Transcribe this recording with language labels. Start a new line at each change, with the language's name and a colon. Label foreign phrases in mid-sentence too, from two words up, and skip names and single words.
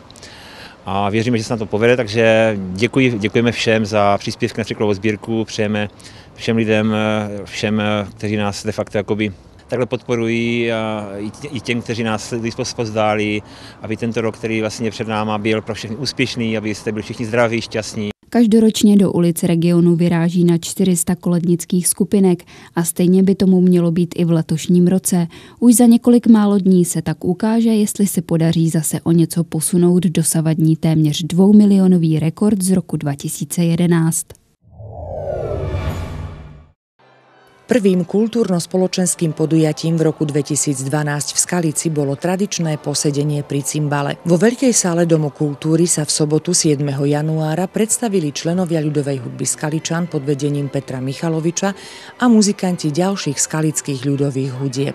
Czech: A věříme, že se nám to povede, takže děkujeme všem za příspěvky na Tříkrálovou sbírku, přejeme všem lidem, všem, kteří nás de facto jakoby takhle podporují a i těm, kteří nás pozdáli, aby tento rok, který vlastně před náma byl pro všechny úspěšný, aby jste byli všichni zdraví, šťastní. Každoročně do ulic regionu vyráží na 400 kolednických skupinek a stejně by tomu mělo být i v letošním roce. Už za několik málo dní se tak ukáže, jestli se podaří zase o něco posunout dosavadní téměř 2milionový rekord z roku 2011.
Slovak: Prvým kultúrno-spoločenským podujatím v roku 2012 v Skalici bolo tradičné posedenie pri cimbale. Vo Veľkej sále Domu kultúry sa v sobotu 7. januára predstavili členovia ľudovej hudby Skaličan pod vedením Petra Michaloviča a muzikanti ďalších skalických ľudových hudieb.